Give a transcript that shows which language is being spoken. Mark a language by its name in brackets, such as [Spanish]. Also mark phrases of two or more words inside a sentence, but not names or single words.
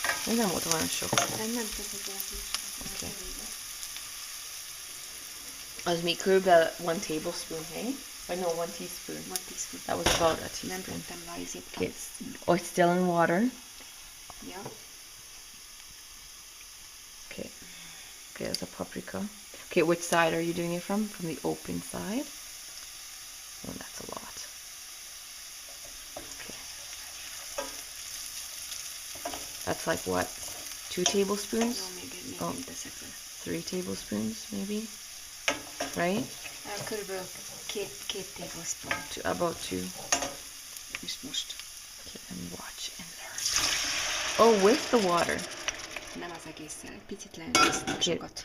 [Hungarian] Ez nem volt olyan sok. Nem teszek el Okay. Az még körülbelül 1 tablespoon, hey? [English] Or no, 1 teaspoon. 1 teaspoon. That was about a [Hungarian] Nem [English] teaspoon. [Hungarian] tettem rá izét. [English] Okay. Oh, it's still in water. [Hungarian] Ja. [English] Okay. Okay, that's a paprika. Okay, which side are you doing it from? From the open side? Oh, that's a lot. Okay. That's like what? 2 tablespoons? [Hungarian] Jó, még [English] Oh. [Hungarian] én teszek rá. [English] 3 tablespoons, maybe? Right? [Hungarian] Körülbelül 2 tablespoon. [English] About 2. [Hungarian] És most. [English] Okay, and watch and learn. Oh, with the water. [Hungarian] Nem az egésszel. Egy picit leöntöztem [English] Okay. [Hungarian] sokat.